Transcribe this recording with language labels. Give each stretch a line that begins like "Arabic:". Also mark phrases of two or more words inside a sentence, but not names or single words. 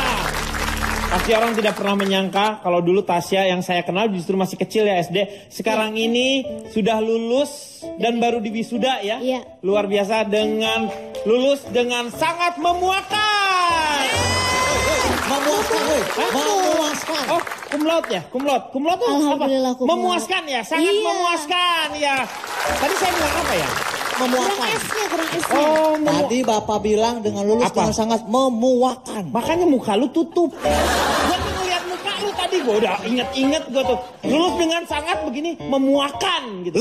Indonesian: Pasti orang tidak pernah menyangka kalau dulu Tasya yang saya kenal justru masih kecil ya SD. Sekarang ini sudah lulus dan baru diwisuda ya. Iya. Luar biasa dengan lulus dengan sangat memuaskan. Memuaskan, weh. Memuaskan. Oh,
Latin: cum laude
Indonesian: ya?
Latin: Cum laude. Cum laude
Indonesian: tuh Alhamdulillah, apa?
Latin: cum laude.
Indonesian: Memuaskan ya, sangat Iya. memuaskan ya. Tadi saya bilang apa ya? Memuaskan. kurang S-nya. Oh, Tadi Bapak bilang dengan lulus Apa? dengan sangat memuakan. makanya muka lu tutup. Gua tuh ngeliat muka lu tadi, gua udah inget-inget gua tuh. Lulus dengan sangat begini, memuakan gitu.